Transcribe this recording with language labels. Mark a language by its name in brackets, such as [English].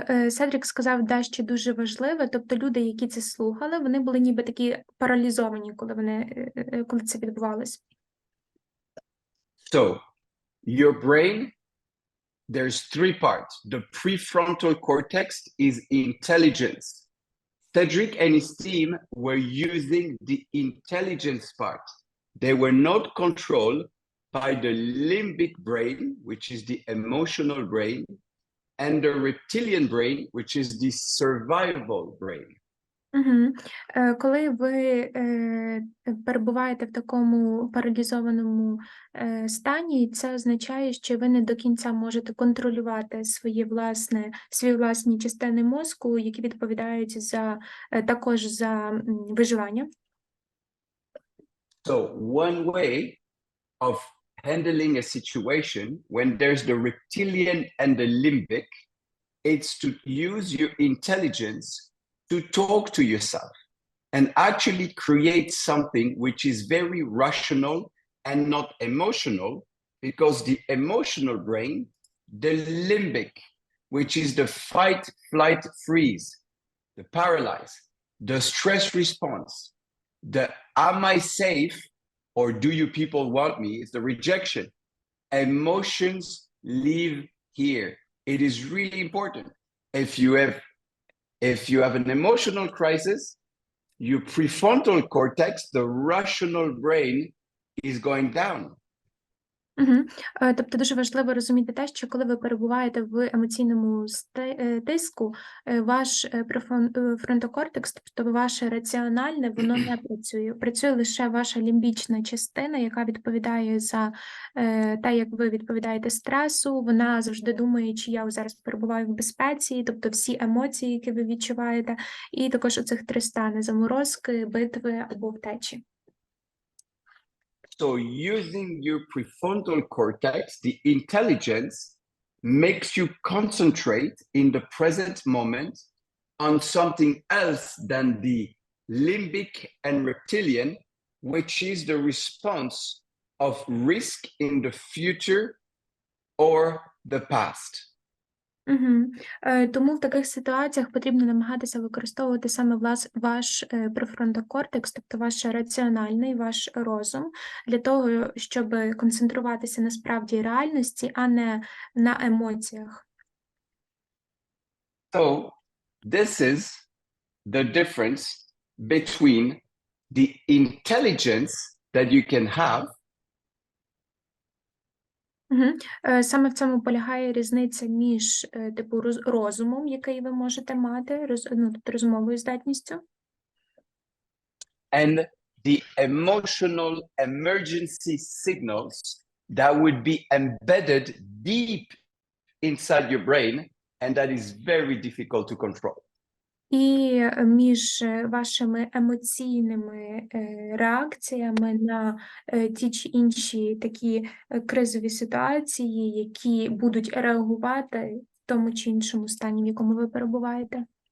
[Ukrainian] Седрік сказав дещо дуже важливе, тобто люди, які це слухали, вони були ніби такі паралізовані, коли це відбувалося. [English] So, your brain, there's 3 parts. The prefrontal cortex is intelligence. Cedric and his team were using the intelligence part. They were not controlled by the limbic brain, which is the emotional brain, and the reptilian brain, which is the survival brain. Угу. [Ukrainian] Коли ви перебуваєте в такому паралізованому стані, це означає, що ви не до кінця можете контролювати свої власні частини мозку, які відповідають також за виживання. [English] So one way of handling a situation when there's the reptilian and the limbic, it's to use your intelligence to talk to yourself and actually create something which is very rational and not emotional, because the emotional brain, the limbic, which is the fight, flight, freeze, the paralyze, the stress response, the am I safe or do you people want me, is the rejection. Emotions live here. It is really important. If you have an emotional crisis, your prefrontal cortex, the rational brain, is going down. Угу. [Ukrainian] Тобто дуже важливо розуміти те, що коли ви перебуваєте в емоційному тиску, ваш фронтокортекс, тобто ваше раціональне, воно не працює. Працює лише ваша лімбічна частина, яка відповідає за те, як ви відповідаєте стресу. Вона завжди думає, чи я зараз перебуваю в безпеці, тобто всі емоції, які ви відчуваєте, і також оцих 3 стани – заморозки, битви або втечі. [English] So using your prefrontal cortex, the intelligence, makes you concentrate in the present moment on something else than the limbic and reptilian, which is the response of risk in the future or the past. Угу. [Ukrainian] Тому в таких ситуаціях потрібно намагатися використовувати саме ваш префронтокортекс, тобто ваш раціональний, ваш розум, для того, щоб концентруватися на справді реальності, а не на емоціях. [English] So this is the difference between the intelligence that you can have [Ukrainian] Саме в цьому полягає різниця між розумом, який ви можете мати, тобто розумовою здатністю, [English] and the emotional emergency signals that would be embedded deep inside your brain, and that is very difficult to control. [Ukrainian] і між вашими емоційними реакціями на ті чи інші такі кризові ситуації, які будуть реагувати в тому чи іншому стані, в якому ви перебуваєте.